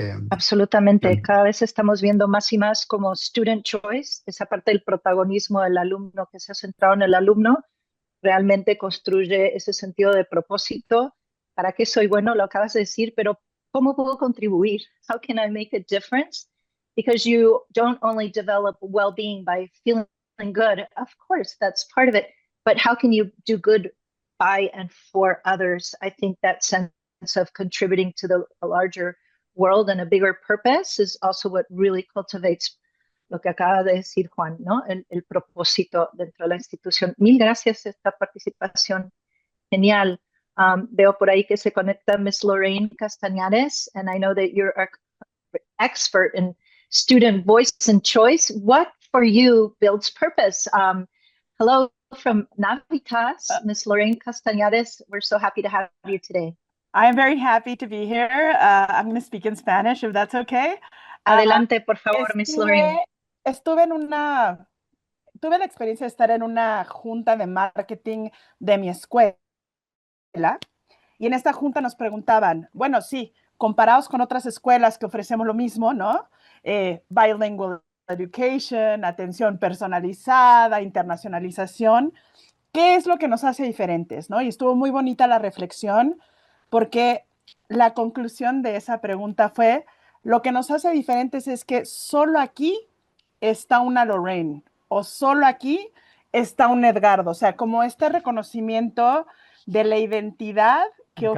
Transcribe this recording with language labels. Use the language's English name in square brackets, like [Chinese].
[Spanish] Absolutamente. Cada vez estamos viendo más y más como [English] student choice, [Spanish] esa parte del protagonismo del alumno que se ha centrado en el alumno, realmente construye ese sentido de propósito. ¿Para qué soy bueno? Lo acabas de decir, pero ¿cómo puedo contribuir? [English] How can I make a difference? Because you don't only develop well-being by feeling good. Of course, that's part of it. But how can you do good by and for others? I think that sense of contributing to the larger world and a bigger purpose is also what really cultivates [Spanish] lo que acaba de decir Juan, ¿no? El propósito dentro de la institución. Mil gracias por esta participación. Genial. Veo por ahí que se conecta Miss Lorraine Castañares, [English] and I know that you're an expert in student voice and choice. What for you builds purpose? Hello from Navitas, Miss Lorraine Castañares. We're so happy to have you today. I am very happy to be here. I'm going to speak in Spanish, if that's okay. [Spanish] Adelante, por favor, Miss Lorraine. Estuve en una tuve la experiencia de estar en una junta de marketing de mi escuela y en esta junta nos preguntaban, bueno, sí, comparados con otras escuelas que ofrecemos lo mismo, ¿no? [English] Bilingual education, [Spanish] atención personalizada, internacionalización, ¿qué es lo que nos hace diferentes, ¿no? Y estuvo muy bonita la reflexión porque la conclusión de esa pregunta fue, lo que nos hace diferentes es que solo aquí está una Lorraine o solo aquí está un Edgardo, o sea, como este reconocimiento de la identidad que